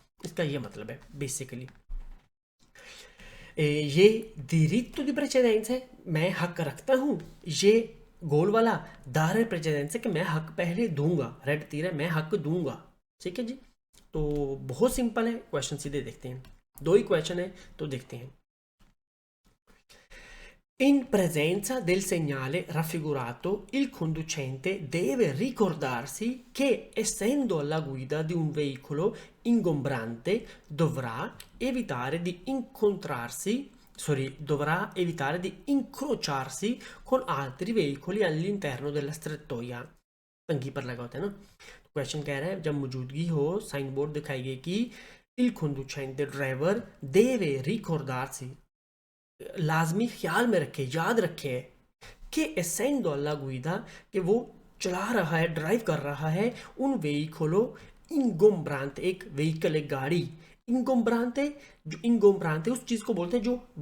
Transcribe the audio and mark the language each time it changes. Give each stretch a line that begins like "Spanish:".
Hindi: इसका ये मतलब है बेसिकली। ये
Italian: diritto di precedenza
Hindi: है, मैं हक रखता हूँ, ये गोल वाला दारे प्रेसिडेंस है कि मैं हक पहले दूंगा, रेड तीर है, मैं हक दूंगा, ठीक है जी। तो बहुत सिंपल है, क्वेश्चन सीधे देखते हैं, दो ही क्वेश्चन है तो देखते हैं।
Italian: In presenza del segnale raffigurato, il conducente deve ricordarsi che, essendo alla guida di un veicolo ingombrante, dovrà evitare di incrociarsi con altri veicoli all'interno della strettoia।
Hindi: तंगी पर लगा होता है ना, क्वेश्चन कह रहा है जब मौजूदगी हो, साइन बोर्ड दिखाई गई कि
Italian: il conducente
Hindi: driver
Italian: deve ricordarsi,
Hindi: लाजमी ख्याल में रखे, याद रखे कि एसेंडो अल्लाह गुइदा, कि वो चला रहा है, ड्राइव कर रहा है, उन वेहिकलो इंगोम्ब्रांते, एक व्हीकल, एक गाड़ी, इंगोम्ब्रांते, जो इंगोम्ब्रांते उस चीज़ को बोलते हैं जो